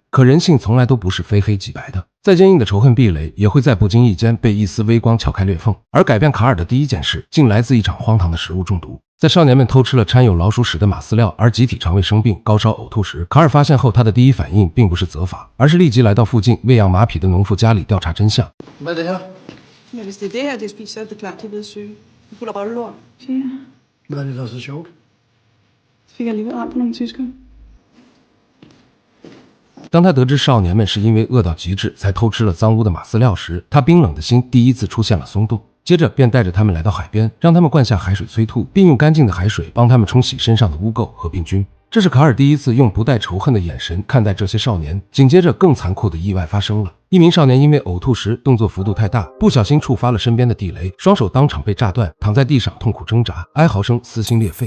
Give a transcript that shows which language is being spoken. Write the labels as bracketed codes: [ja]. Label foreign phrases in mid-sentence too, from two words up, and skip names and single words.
[zh] 可人性从来都不是非黑即白的，再坚硬的仇恨壁垒也会在不经意间被一丝微光撬开裂缝。而改变卡尔的第一件事，竟来自一场荒唐的食物中毒。在少年们偷吃了掺有老鼠屎的马饲料而集体肠胃生病、高烧呕吐时，卡尔发现后，他的第一反应并不是责罚，而是立即来到附近喂养马匹的农妇家里调查真相。 [da] Hvad er det her? Men hvis det er det her, det spiser, så er det klart, de er blevet syge. De putter bollelort. Hvad er det, der er så sjovt? Så fik jeg alligevel ramt på nogle tyskere. [zh] 当他得知少年们是因为饿到极致才偷吃了脏污的马饲料时，他冰冷的心第一次出现了松动。接着便带着他们来到海边，让他们灌下海水催吐，并用干净的海水帮他们冲洗身上的污垢和病菌。这是卡尔第一次用不带仇恨的眼神看待这些少年。紧接着更残酷的意外发生了， 一名少年因为呕吐时动作幅度太大，不小心触发了身边的地雷，双手当场被炸断，躺在地上痛苦挣扎，哀嚎声撕心裂肺。